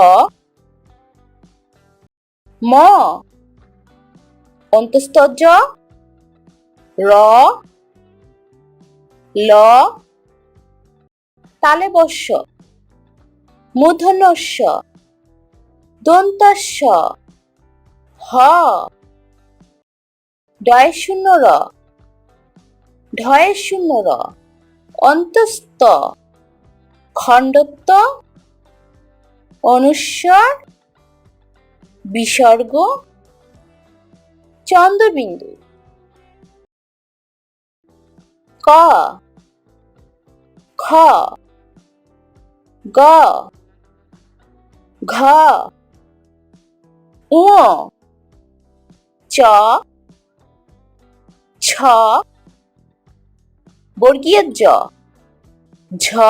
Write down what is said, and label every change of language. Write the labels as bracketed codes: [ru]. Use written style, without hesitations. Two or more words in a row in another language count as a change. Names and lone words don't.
[bn] ম, অন্তস্থ জ, র, ল, তালব্য শ, মূর্ধন্য ষ, দন্ত্য স, হ, ডয় শূন্য র, ঢয়ে শূন্য র, অন্তস্থ, খণ্ডত্ব, অনুস্বার, বিসর্গ, চন্দ্রবিন্দু। ক, খ, গ, ঘ, ঙ, চ, ছ, বর্গীয় জ, ঝ,